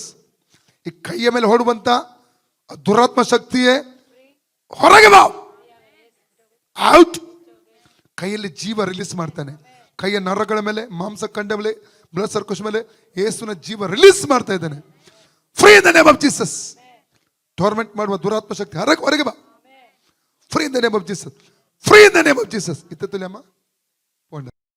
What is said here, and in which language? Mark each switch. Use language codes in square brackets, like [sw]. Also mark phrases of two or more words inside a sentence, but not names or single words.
[kn] ಈ ಕೈಯ ಮೇಲೆ ಹೊಡುವಂತ ದುರಾತ್ಮ ಶಕ್ತಿಯೇ ಹೊರಗೆ ಬಾ, ಔಟ್. ಕೈಯಲ್ಲಿ ಜೀವ ರಿಲೀಸ್ ಮಾಡ್ತಾನೆ. ಕೈಯ ನರಗಳ ಮೇಲೆ, ಮಾಂಸಖಂಡ ಮೇಲೆ, [en] blood circulation [kn] ಮೇಲೆ ಯೇಸುನ ಜೀವ ರಿಲೀಸ್ ಮಾಡ್ತಾ ಇದ್ದಾನೆ. [en] Free in the name of Jesus. [kn] ಟೋರ್ಮೆಂಟ್ ಮಾಡುವ ದುರಾತ್ಮ ಶಕ್ತಿ ಹೊರಗೆ ಬಾ. [en] Free in the name of Jesus. Free in the name of Jesus. ಇತ್ತ ತುಲ್ಯಮ್ಮ ಪೋಂಡ